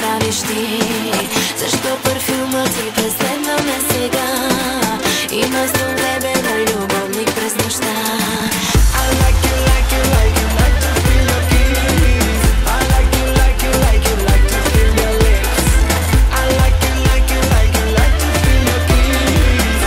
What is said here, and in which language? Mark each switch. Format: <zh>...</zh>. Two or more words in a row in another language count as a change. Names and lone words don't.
<bg>мислиш ти? Защо парфюмът ти преследва ме сега? И вместо тебе на любовник през нощта.</bg> <en>I like you, like you, like you, like to feel your kiss. I like you, like you, like you, like to feel your lips. I like you, like you, like you, like to feel your kiss.</en>